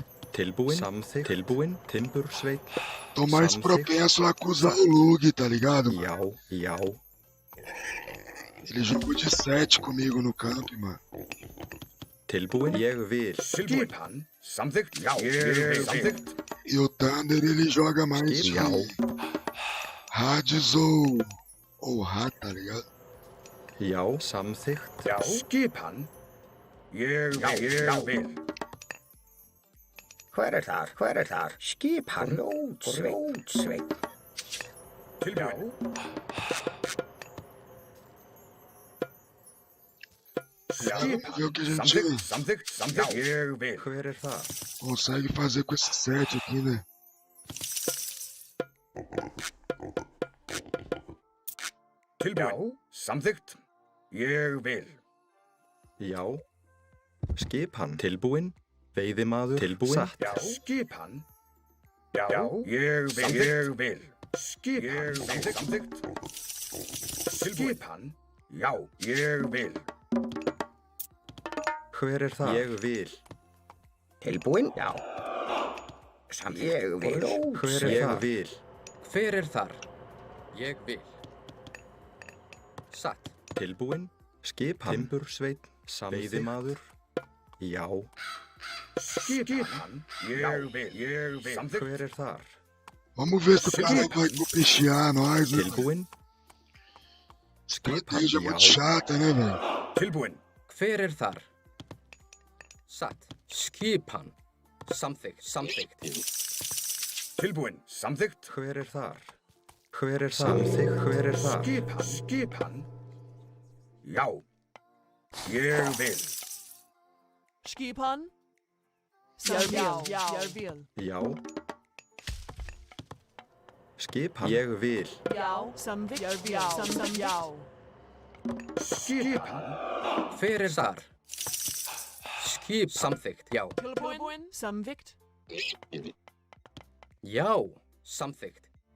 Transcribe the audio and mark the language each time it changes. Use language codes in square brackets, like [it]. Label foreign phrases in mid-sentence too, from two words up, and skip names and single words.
[is] Tilbúin, samþykkt. Tilbúin, timbursveit. [pt] tô mais [is] Samþykkt. [pt] propenso a acusar o Lug, tá ligado, mano? [is] Já. [pt] Ele jogou de 7 comigo no camp, mano. [is] Tilbúin, ég vil. [no] Skipan. Samtykt. Ja. Jeg vil. Samtykt. [pt] E o Thunder, ele joga mais de [is] Já. [pt] Hades ou Hat, tá ligado? [is] Já, samþykkt. [no] Ja. Skipan. Jeg vil. [is] Hver þar? Skipan. Rótsveit. [no] Tilbud. Ja. [pt] Vamos ver o que a gente [no] Samtykt. Jeg vil. [is] Hver það? [pt] consegue fazer com esse 7 aqui, né? [no] Tilbud. Samtykt. Jeg vil. [is] Já. Skipan. Tilbúin. Veiðimaður. Tilbúin. Satt. [no] Ja. Skipan. Ja. Jeg vil. Skipan. Samtykt. Skipan. Ja. Jeg vil. [is] Hver það? Ég vil. Tilbúin? Já. Ég vil. Hver það? Vil. Hver þar? Ég vil. Satt. Tilbúin. Skipan. Timbursveit. Veiðimaður. Já. [no] Skipan. Jeg vil. Samtykt. [is] Hver þar? [pt] Vamos ver se o cara vai copichear nós, né? [is] Tilbúin. Skipan. [pt] Estratégia muito chata, né, velho? [no] Tilbud. [is] Hver þar? Satt. Skipan. Samþykkt. [no] Tilbud. Samtykt. [is] Hver þar? Hver samþykkt? Hver þar? Skipan. [no] Ja. Jeg vil. Skipan. Jeg vil. [is] Já. Skipan. Ég vil. Samvik. Já. Skipan. Hver þar? Skip. Samþykkt. Já. Tilbúin. Samvikt. Já. Samþykkt.